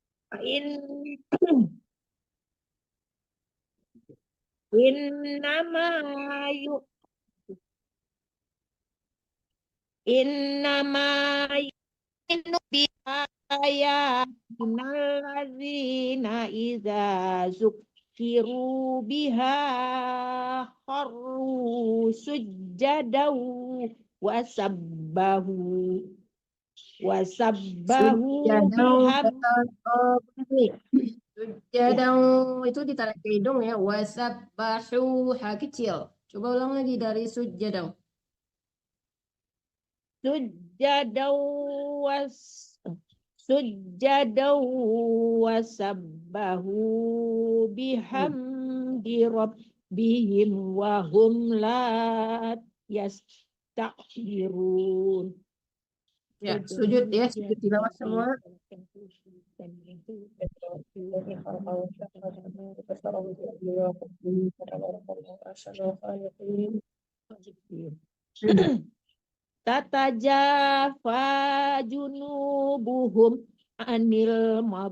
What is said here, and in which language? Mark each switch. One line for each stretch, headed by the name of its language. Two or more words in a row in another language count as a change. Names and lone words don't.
Arabic: إن إنما يؤ إنما يؤمن بآياتنا الذين إذا ذكروا بها خروا سجدا وسبحوا Sujadau biham
Indonesian: nih. Sujadau itu ditarik ke hidung ya. Wasabbahu ha kecil. Coba ulang lagi dari sujadau.
Arabic: سجدا وس سجدا وسبحوا بحمد ربهم وهم لا يستكبرون.
Indonesian: Ya, sujud ya, sujud tilawah semua.
Arabic: تتجافى جنوبهم عن